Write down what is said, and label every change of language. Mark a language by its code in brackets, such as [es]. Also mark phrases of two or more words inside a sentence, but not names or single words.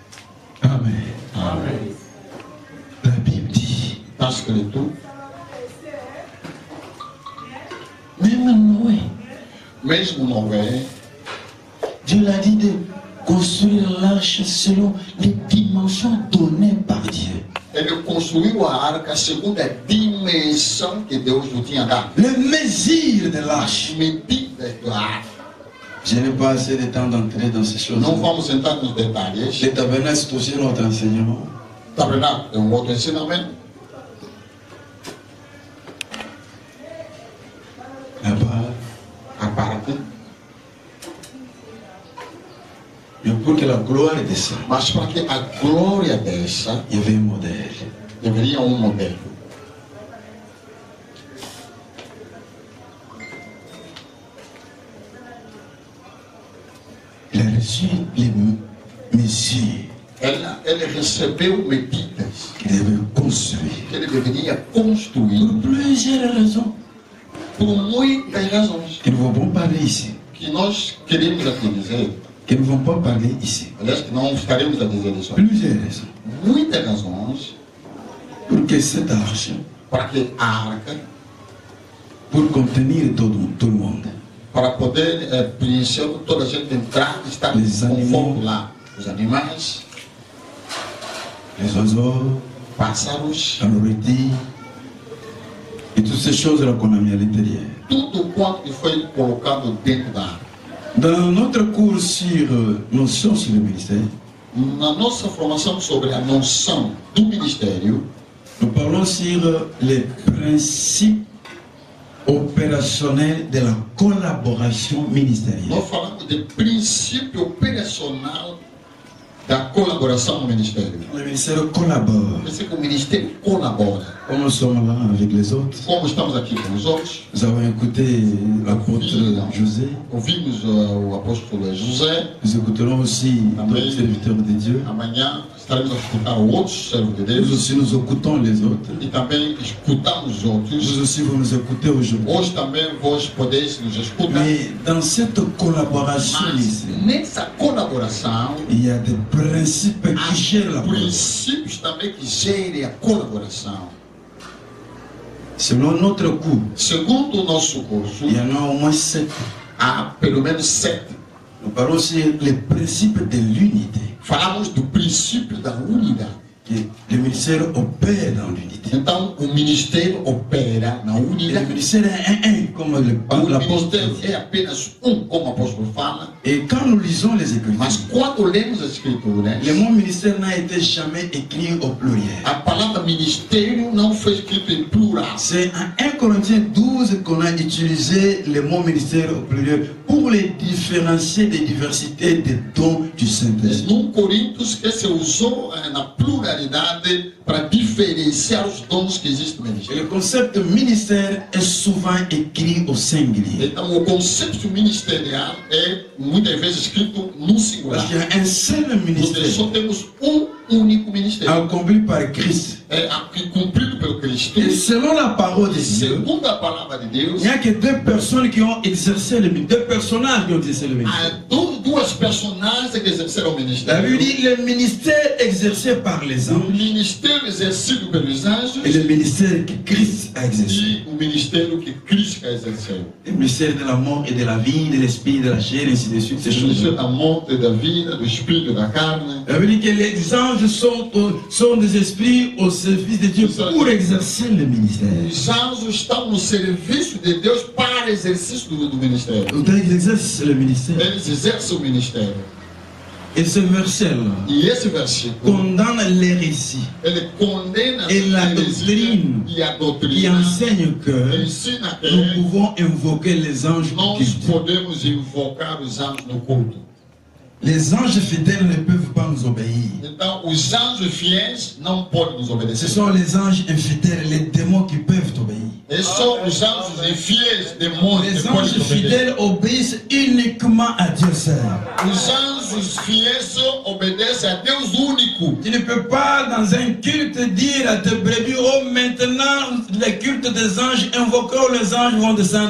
[fr] Amen. Amen. La Bible dit, [pt] está escrito, mesmo Noé, [fr] Dieu l'a dit de construire l'arche selon les dimensions données par Dieu. [pt] ele construiu a arca segundo a dimensão que Deus lhe tinha dado. [fr] Le mesure de l'arche. [pt] As medidas da arca. [fr] Je n'ai pas assez de temps d'entrer dans ces choses. [pt] Não vamos entrar nos detalhes. [fr] Le tabernacle, c'est aussi notre enseignement. [pt] Tabernáculo é um outro ensinamento. À parte. [fr] Mais pour que la gloire descende, [pt] Mas para que a glória desça, [fr] il y avait un modèle. [pt] deveria modelo. [fr] Il a reçu les mesures [pt] Ele recebeu medidas [fr] qu'il devait construire. [pt] que ele deveria construir [fr] Pour plusieurs raisons [pt] por muitas razões [fr] que nous ne vont pas parler ici. [pt] que nós queremos aqui dizer. [fr] Que nous ne vont pas parler ici. [pt] Aliás, que não ficaremos a dizer isso. [fr] Plusieurs raisons. [pt] Muitas razões [fr] Pour que cette arche, [pt] para que a arca, [fr] pour contenir tout le monde, [pt] para poder preencher toda a gente entrar e estar [fr] Les animaux. [pt] conforto lá. Os animais, [fr] les oiseaux, [pt] pássaros, [fr] la nourriture, et toutes ces choses-là qu'on a mis à l'intérieur. [pt] tudo quanto que foi colocado dentro da arca. [fr] Dans notre cours sur notion sur le ministère, [pt] Na nossa formação sobre a noção do ministério, [fr] nous parlons sur les principes opérationnels de la collaboration ministérielle. [pt] nós falamos de princípio operacional da colaboração no ministério. [fr] Le ministère collabore. [pt] Pensa que o ministério colabora. [fr] Comme nous sommes là avec les autres, [pt] Como estamos aqui com os outros, [fr] nous avons écouté l'apôtre José, [pt] ouvimos o apóstolo José. [fr] nous écouterons aussi d'autres serviteurs de Dieu. [pt] Amanhã estaremos a escutar outros servos de [fr] Nous [pt] Deus [fr] aussi nous écoutons les autres. [pt] e também escutamos os outros. [fr] Vous aussi vous nous écoutez aujourd'hui. [pt] Hoje também vós podeis nos escutar. [fr] Mais dans cette collaboration [pt] Mas [fr] ici, [pt] nessa colaboração, [fr] il y a des principes qui gèrent la [pt] há [fr] collaboration. [pt] princípios também que gerem a colaboração. [fr] Selon notre cours, [pt] Segundo o nosso curso, [fr] il y en a au moins 7. [pt] há pelo menos 7. [fr] Nous parlons sur les principes de l'unité. [pt] Falamos do princípio da unidade. [fr] Que le ministère opère dans l'unité. [pt] Então, o ministério opera na [fr] Et le [pt] unidade. [fr] ministère est un, comme [pt] O [fr] l'apôtre [pt] ministério [fr] dit. [pt] é apenas como o apóstolo fala. [fr] Et quand nous lisons les [pt] Mas [fr] Écritures, [pt] quando lemos as escrituras, [fr] le mot ministère n'a été jamais écrit au pluriel. [pt] a palavra ministério não foi escrita em plural. [fr] C'est en 1 Corinthiens 12 qu'on a utilisé le mot ministère au pluriel pour les différencier des diversités des dons du Saint-Esprit. [pt] No Coríntios, que se usou na pluralidade para diferenciar os dons que existem no [fr] Et [pt] ministério. [fr] le concept ministère est souvent écrit au singulier. [pt] Então, o conceito ministerial é muitas vezes escrito no singular. [fr] Parce qu'il y a un seul [pt] Porque [fr] ministère [pt] só temos único ministério. [fr] accompli par Christ. [pt] É cumprido pelo Cristo. [fr] Et selon la parole de [pt] E [fr] Dieu, [pt] segundo a palavra de [fr] il [pt] Deus, [fr] n'y a que deux personnes qui ont exercé le ministère, deux personnages qui ont exercé le ministère. [pt] há duas personagens que exerceram o [fr] La [pt] ministério. [fr] Bible dit le ministère exercé par les [pt] O [fr] anges [pt] ministério exercido pelos anjos [fr] et le ministère que Christ a exercé. [pt] e o ministério que Cristo exerceu. [fr] Le ministère de la mort et de la vie, de l'esprit, de la chair, ainsi de suite, ces [pt] O ministério [fr] choses. [pt] da morte, da vida, do espírito, da carne. [fr] La Bible dit que les anges sont des esprits au service de Dieu pour exercer le ministère. [pt] Os anjos estão no serviço de Deus para exercício do ministério. [fr] Donc ils exercent le ministère. [pt] Eles exercem o ministério. [fr] Et ce verset-là [pt] E esse versículo, [fr] condamne l'hérésie [pt] ele condena [fr] Et la [pt] a heresia [fr] doctrine [pt] e a [fr] qui [pt] doutrina. [fr] enseigne que [pt] Ensina [fr] nous [pt] que [fr] pouvons invoquer les anges [pt] nós [fr] du culte. [pt] podemos invocar os anjos no culto. [fr] Les anges fidèles ne peuvent pas nous obéir. [pt] Então, os anjos fiéis não podem nos [fr] Ce [pt] obedecer. [fr] sont les anges infidèles, les démons qui peuvent obéir. [pt] Esses são os anjos infiéis, demônios, [fr] Les [pt] que podem [fr] anges [pt] nos obedecer. [fr] fidèles obéissent uniquement à Dieu seul. [pt] Os anjos fiéis só obedecem a Deus único. [fr] Tu ne peux pas dans un culte dire à tes brebis, oh maintenant le culte des anges, invoquons les anges vont descendre.